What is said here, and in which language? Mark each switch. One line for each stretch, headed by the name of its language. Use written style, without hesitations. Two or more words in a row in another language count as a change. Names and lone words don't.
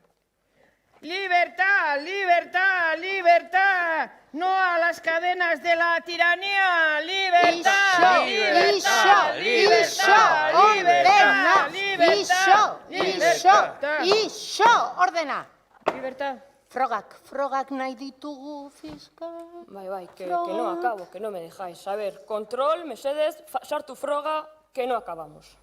Spanish: ¡Libertad, libertad, libertad! ¡No a las cadenas de la tiranía! ¡Libertad, libertad, libertad, libertad, libertad!
Basque: Ixo, ordena!
Spanish: Libertad.
Basque: Frogak nahi ditugu, fiskal. Bai,
Spanish: que no acabo, que no me dejáis. A ver, control,
Basque: mesedez, sartu froga,
Spanish: que no acabamos.